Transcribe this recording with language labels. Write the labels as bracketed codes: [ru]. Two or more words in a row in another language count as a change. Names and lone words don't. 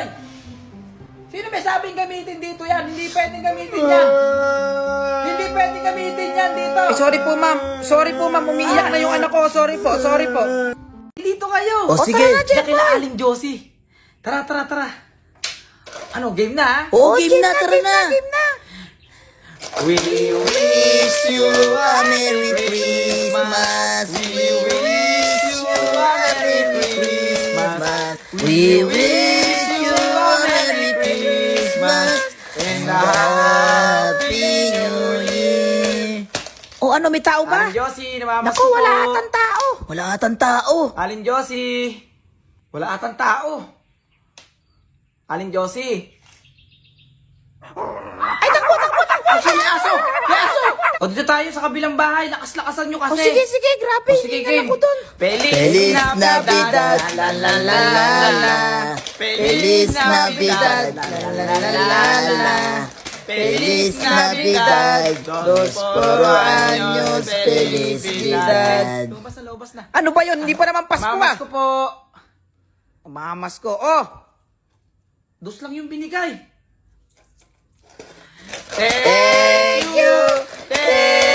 [tl] Sino may sabing gamitin dito yan? Hindi pwedeng gamitin yan. Hindi pwedeng gamitin yan dito. Eh, sorry po, ma'am. Sorry po, ma'am. Umiiyak na yung anak ko. Sorry po, sorry po. Dito kayo! O, sige. Tara na, Diyan Jeboy. kila Aling Josie. Tara, tara, tara. Ano, game na, ha? Oo, game na, tara na. Game na. [en] We Wish you a Merry Christmas. We wish you a Merry Christmas. We wish you a Merry Christmas and a Happy New Year. [tl] O ano, may tao ba? Aling Josie, namamas Naku, wala atang tao. Wala atang tao. Aling Josie. Wala atang tao. Aling Josie. Ay, takbo, takbo, takbo. May aso! May aso! O dito tayo sa kabilang bahay. Lakas-lakasan nyo kasi. O, sige, sige. Grabe. O, sige, Hingal game. ako dun. [es] Feliz Navidad, la la la la la. Feliz Navidad, la la la la la la. Feliz Navidad, dos por años, felicidad. [tl] Lumabas na, lumabas na. Ano ba yun? Hindi pa naman Pasko, Mamas ah. ko po. Mamas ko. Oh. Dos lang yung binigay. [en] Thank you, thank